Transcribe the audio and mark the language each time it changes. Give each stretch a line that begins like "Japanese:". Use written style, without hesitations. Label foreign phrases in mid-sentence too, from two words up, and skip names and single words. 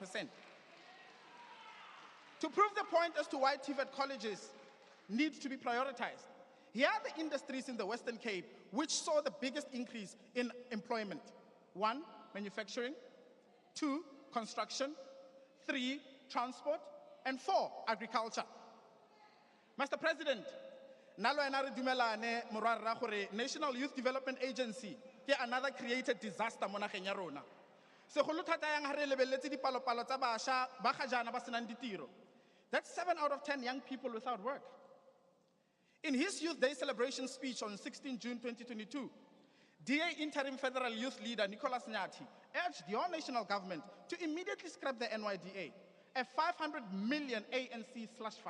English: To prove the point as to why TVET colleges need to be prioritized, here are the industries in the Western Cape which saw the biggest increase in employment. 1, manufacturing. 2, construction. 3, transport. And 4, agriculture. Mr. President,
Tswana: nalo ena re dumelane morwarra gore National Youth Development Agency ke
English: another created disaster
Tswana: mo nageng ya rona. Segolo thata yang ha re lebeletse dipalopalo tsa basha ba ga jana ba senang ditiro.
English: That's 7 out of 10 young people without work. In his Youth Day celebration speech on 16 June 2022, DA Interim Federal Youth Leader Nicholas Nyati urged your national government to immediately scrap the NYDA, a 500 million ANC slush fund.